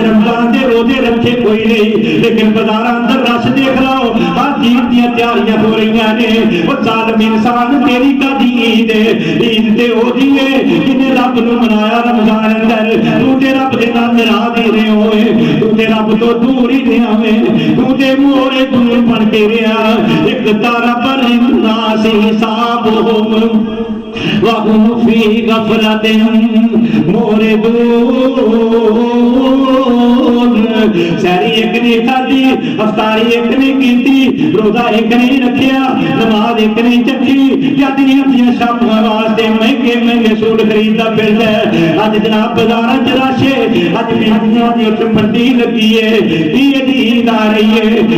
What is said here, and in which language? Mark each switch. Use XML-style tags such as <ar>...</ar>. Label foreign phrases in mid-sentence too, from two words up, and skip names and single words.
<pa>رمضان دے روزے رکھے کوئی نہیں لیکن بازار اندر رش ویکھ لو ہر چیز دی تیاریاں ہو رہیاں نے او ظالم انسان تیری کاہدی عید عید تے اوہدی ہے جنہاں رب نوں منایا رمضان اندر توں تے رب دے نال ناراض ای رہیا ہویا توں تے رب توں دور ای رہیا ہیں توں تے مورے دور بن کے رہیا اک تارا</pa> <ar>بالناس حسابهم وهم في غفلة معرضون</ar> <pa>ساری اک نے کھادی افطاری اک نے کیتی روزہ اک نے رکھیا نماز اک نے چکھی یادیاں دیاں شاماں واسطے مہنگے مہنگے سوٹ خریدا پھردا اج جناب بازاراں چ رش اج بیبیاں دی اٹھ منڈی لگی ہے، عید آ رہی ہے.</pa>